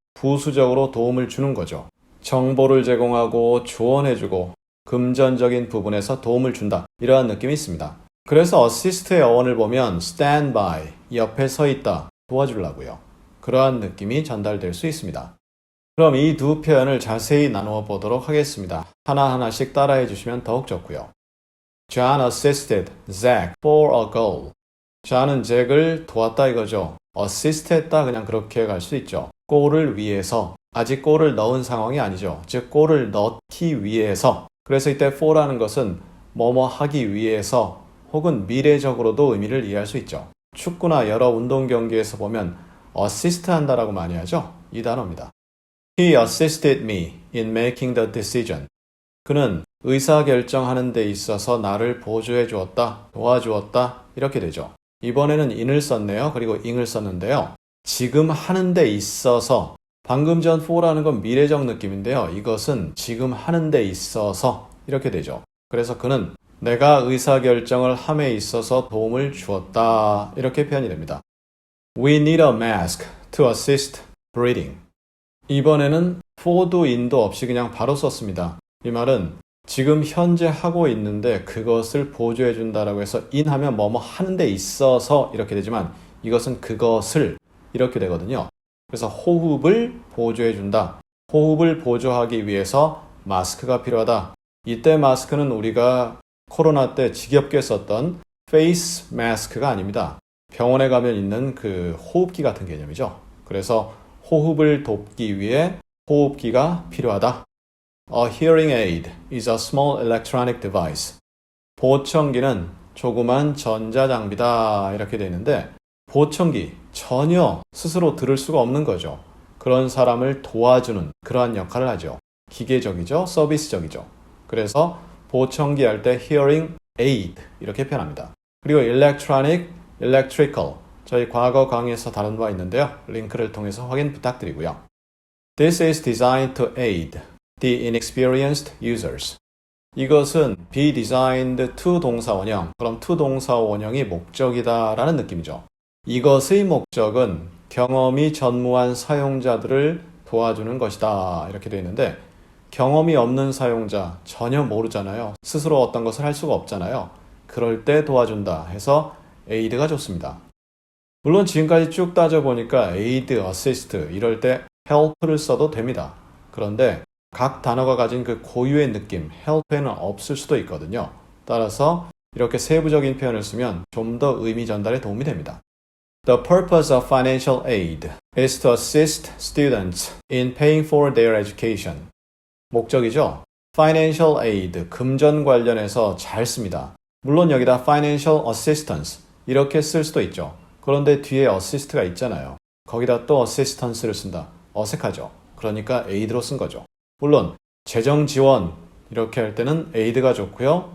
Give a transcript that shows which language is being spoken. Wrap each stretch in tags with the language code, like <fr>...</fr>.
<ko>부수적으로 도움을 주는 거죠. 정보를 제공하고 조언해주고 금전적인 부분에서 도움을 준다. 이러한 느낌이 있습니다. 그래서 assist의 어원을 보면 stand by, 옆에 서 있다, 도와주려고요. 그러한 느낌이 전달될 수 있습니다. 그럼 이 두 표현을 자세히 나누어 보도록 하겠습니다. 하나하나씩 따라해 주시면 더욱 좋고요.</ko> <en>John assisted Zach for a goal.</en> <ko>John은 잭을 도왔다 이거죠. assist 했다 그냥 그렇게 갈 수 있죠. 골을 위해서, 아직 골을 넣은 상황이 아니죠. 즉 골을 넣기 위해서. 그래서 이때 for라는 것은 뭐뭐 하기 위해서 혹은 미래적으로도 의미를 이해할 수 있죠. 축구나 여러 운동 경기에서 보면 assist 한다라고 많이 하죠. 이 단어입니다.</ko> <en>He assisted me in making the decision.</en> <ko>그는 의사결정하는 데 있어서 나를 보조해 주었다, 도와주었다 이렇게 되죠. 이번에는 in을 썼네요. 그리고 ing을 썼는데요. 지금 하는 데 있어서, 방금 전 for라는 건 미래적 느낌인데요. 이것은 지금 하는 데 있어서 이렇게 되죠. 그래서 그는 내가 의사결정을 함에 있어서 도움을 주었다 이렇게 표현이 됩니다.</ko> <en>We need a mask to assist breathing.</en> <ko>이번에는 for도 in도 없이 그냥 바로 썼습니다. 이 말은 지금 현재 하고 있는데 그것을 보조해 준다라고 해서 in 하면 뭐뭐 하는 데 있어서 이렇게 되지만 이것은 그것을 이렇게 되거든요. 그래서 호흡을 보조해 준다. 호흡을 보조하기 위해서 마스크가 필요하다. 이때 마스크는 우리가 코로나 때 지겹게 썼던 페이스 마스크가 아닙니다. 병원에 가면 있는 그 호흡기 같은 개념이죠. 그래서 호흡을 돕기 위해 호흡기가 필요하다.</ko> <en>A hearing aid is a small electronic device.</en> <ko>보청기는 조그만 전자장비다 이렇게 되어 있는데 보청기 전혀 스스로 들을 수가 없는 거죠. 그런 사람을 도와주는 그러한 역할을 하죠. 기계적이죠. 서비스적이죠. 그래서 보청기 할 때 hearing aid 이렇게 표현합니다. 그리고 electronic, electrical 저희 과거 강의에서 다룬 바 있는데요. 링크를 통해서 확인 부탁드리고요.</ko> <en>This is designed to aid the inexperienced users.</en> <ko>이것은 be designed to 동사 원형, 그럼 to 동사 원형이 목적이다 라는 느낌이죠. 이것의 목적은 경험이 전무한 사용자들을 도와주는 것이다 이렇게 되어 있는데 경험이 없는 사용자, 전혀 모르잖아요. 스스로 어떤 것을 할 수가 없잖아요. 그럴 때 도와준다 해서 aid가 좋습니다. 물론 지금까지 쭉 따져보니까 aid, assist 이럴 때 help를 써도 됩니다. 그런데 각 단어가 가진 그 고유의 느낌, help에는 없을 수도 있거든요. 따라서 이렇게 세부적인 표현을 쓰면 좀 더 의미 전달에 도움이 됩니다.</ko> <en>The purpose of financial aid is to assist students in paying for their education.</en> <ko>목적이죠. Financial aid, 금전 관련해서 잘 씁니다. 물론 여기다 financial assistance 이렇게 쓸 수도 있죠. 그런데 뒤에 assist가 있잖아요. 거기다 또 assistance를 쓴다. 어색하죠. 그러니까 aid로 쓴 거죠. 물론 재정 지원 이렇게 할 때는 aid가 좋고요.</ko>